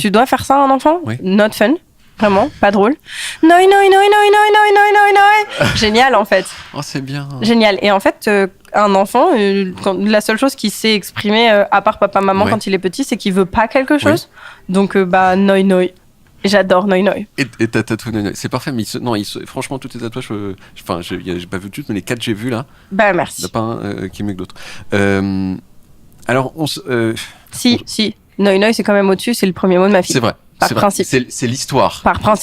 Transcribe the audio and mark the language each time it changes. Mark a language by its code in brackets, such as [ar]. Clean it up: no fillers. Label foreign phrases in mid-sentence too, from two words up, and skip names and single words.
[fr] que tu dois faire ça à un enfant? Oui. [en] Not fun. [fr] Vraiment, pas drôle. Noi, noi, noi, noi, noi, noi, noi, noi, noi. Génial, en fait. Oh, c'est bien. Génial. Et en fait, un enfant, la seule chose qu'il sait exprimer, à part papa-maman Ouais. quand il est petit, c'est qu'il veut pas quelque chose. Donc, bah, noi, noi. J'adore noi, noi. Et t'as tatoué, c'est parfait, mais franchement, tous tes tatouages, enfin, j'ai pas vu toutes, mais les 4 que j'ai vus là, Bah, il n'y merci. en a pas un qui est mieux que d'autres. Alors, Si. Noi, noi, c'est quand même au-dessus, c'est le premier mot de ma fille. c'est vrai. Par c'est vrai. principe. C'est l'histoire. Par principe.